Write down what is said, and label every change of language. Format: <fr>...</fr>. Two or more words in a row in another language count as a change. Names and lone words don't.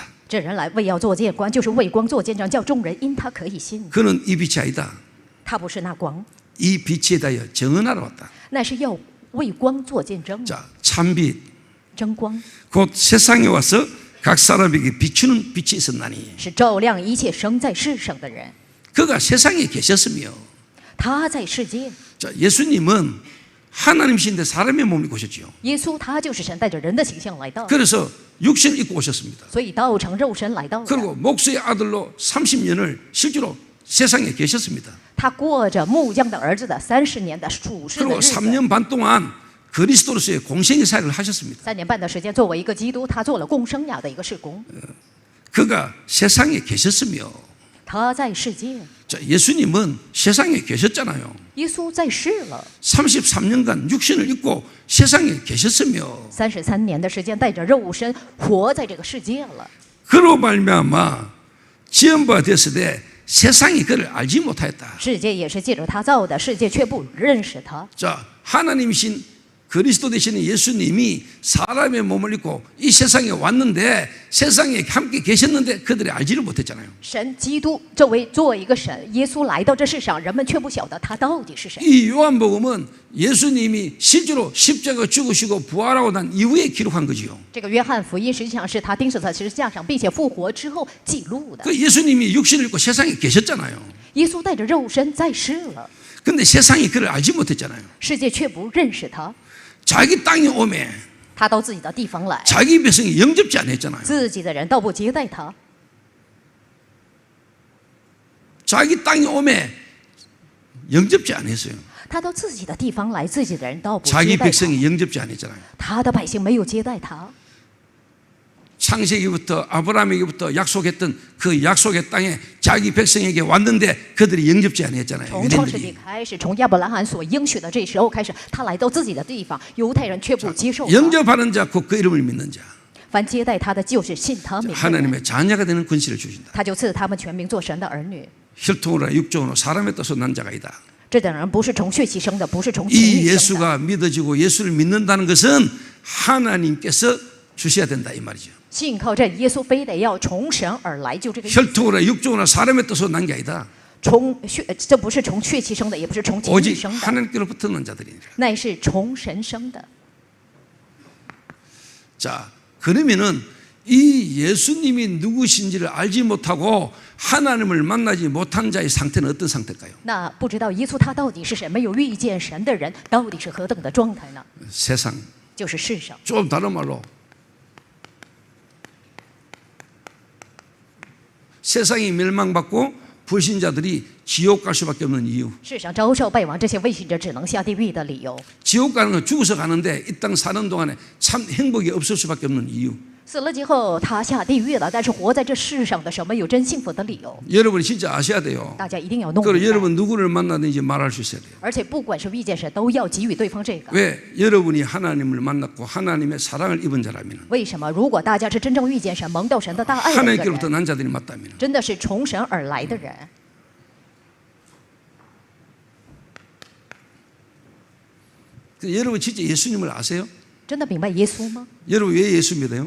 <zh>这人来为要做见光，就是为光做见证，叫众人因他可以信。</zh> <ko>그는 이 빛이 아니다.</ko> <zh>他不是那光，</zh> <ko>이 빛에 대하여 증언하러 왔다.</ko> <zh>那是要为光做见证。</zh> <ko>자, 참빛</ko> <zh>真光</zh> <ko>곧 세상에 와서 각 사람에게 비추는 빛이 있었나니</ko> <zh>是照亮一切生在世上的人。</zh> <ko>그가 세상에 계셨으며</ko> <zh>他在世界，</zh> <ko>자, 예수님은 하나님이신데 사람의 몸을 입고 오셨지요.</ko> <zh>耶稣他就是神，带着人的形象来到，</zh> <ko>그래서 육신을 입고 오셨습니다.</ko> <zh>所以道成肉身来到了。</zh> <ko>그리고 목수의 아들로 30년을 실제로 세상에 계셨습니다.</ko> <zh>他过着木匠的儿子的30年的属世的</zh> <ko>그리고</ko> <zh>日子。</zh> <ko>3년 반 동안 그리스도로서의 공생의 사역을 하셨습니다.</ko> <zh>3年半的时间，作为一个基督，他做了共生涯的一个事工。</zh> <ko>그가 세상에 계셨으며</ko> <zh>他在世界，</zh> <ko>자, 예수님은 세상에 계셨잖아요.</ko> <zh>耶稣在世了</zh> <ko>33년간 육신을 입고 세상에 계셨으며</ko> <zh>33 年的时间，带着肉身活在这个世界了。</zh> <ko>그로 말미암아 지음바 됐을 때 세상이 그를 알지 못하였다.</ko> <zh>世界也是借着他造的，世界却不认识他。</zh> <ko>자, 하나님이신 그리스도 되시는 예수님이 사람의 몸을 입고 이 세상에 왔는데 세상에 함께 계셨는데 그들이 알지를 못했잖아요.</ko> <zh>神基督作为一个神，耶稣来到这世上，人们却不晓得他到底是谁。</zh> <ko>이 요한복음은 예수님이 실제로 십자가 죽으시고 부활하고 난 이후에 기록한 거지요.</ko> <zh>这个约翰福音实际上是他钉死在十字架上，并且复活之后记录的。</zh> <ko>그 예수님이 육신을 입고 세상에 계셨잖아요.</ko> <zh>耶稣带着肉身在世了，</zh> <ko>근데 세상이 그를 알지 못했잖아요.</ko> <zh>世界却不认识他。</zh> <ko>자기 땅에 오매</ko> <zh>他到自己的地方来，</zh> <ko>자기 백성이 영접지 않았잖아요.</ko> <zh>自己的人倒不接待他。</zh> <ko>자기 땅에 오매 영접지 않았어요.</ko> <zh>他到自己的地方来，自己的人倒不</zh> <ko>자기</ko> <zh>接待他。</zh> <ko>백성이 영접지 않았잖아요.</ko> <zh>他的百姓没有接待他。</zh> <ko>창세기부터 아브라함에게부터 약속했던 그 약속의 땅에 자기 백성에게 왔는데 그들이 영접지 않았잖아요.</ko> <zh>从创世纪</zh> <ko>유대인들이.</ko> <zh>开始，从亚伯拉罕所应许的这时候开始，他来到自己的地方，犹太人却不接受他。</zh> <ko>영접하는 자 곧 그 이름을 믿는 자</ko> <zh>凡接待他的，就是信他名的人，</zh> <ko>하나님의 자녀가 되는 권세를 주신다.</ko> <zh>他就赐他们全名做神的儿女。</zh> <ko>혈통으로 육종으로 사람의 뜻으로 난 자가 이다.</ko> <zh>这等人不是从血气生的，不是从情</zh> <ko>이</ko> <zh>欲生的。</zh> <ko>예수가 믿어지고 예수를 믿는다는 것은 하나님께서 주셔야 된다 이 말이죠.</ko> <zh>信靠这耶稣，非得要从神而来，就这个意思。</zh> <ko>혈통으로 육종으로 사람의 뜻으로 난 게 아니다.</ko> <zh>这不是从血气生的，也不是从情欲</zh> <ko>오직</ko> <zh>生的，</zh> <ko>하나님께로부터 난 자들이니라.</ko> <zh>乃是从神生的。</zh> <ko>자, 그러면은 이 예수님이 누구신지를 알지 못하고 하나님을 만나지 못한 자의 상태는 어떤 상태일까요?</ko> <zh>那不知道耶稣他到底是谁，没有遇见神的人，到底是何等的状态呢？</zh> <ko>세상.</ko> <zh>就是世上。</zh> <ko>좀 다른 말로 세상이 멸망받고 불신자들이 지옥 갈 수밖에 없는 이유.</ko> <zh>世上遭受败亡，这些未信者只能下地狱的理由。</zh> <ko>지옥 가는 건 죽어서 가는데 이 땅 사는 동안에 참 행복이 없을 수밖에 없는 이유.</ko> <zh>死了之后他下地狱了，但是活在这世上的时候没有真幸福的理由。</zh> <ko>여러분이 진짜 아셔야 돼요.</ko> <zh>大家一定要弄</zh> <ko>그리고</ko> <zh>明白，</zh> <ko>여러분 누구를 만나든지 말할 수 있어야 돼요.</ko> <zh>而且不管是遇见谁，都要给予对方这个。</zh> <ko>왜? 여러분이 하나님을 만났고 하나님의 사랑을 입은 자라면</ko> <zh>为什么？如果大家是真正遇见神、蒙到神的大爱的一个</zh> <ko>하나님께로부터</ko> <zh>人，</zh> <ko>난 자들이 맞다면</ko> <zh>真的是从神而来的人，</zh> <ko>여러분 진짜 예수님을 아세요?</ko> <zh>真的明白耶稣吗？</zh> <ko>여러분 왜 예수 믿어요?</ko>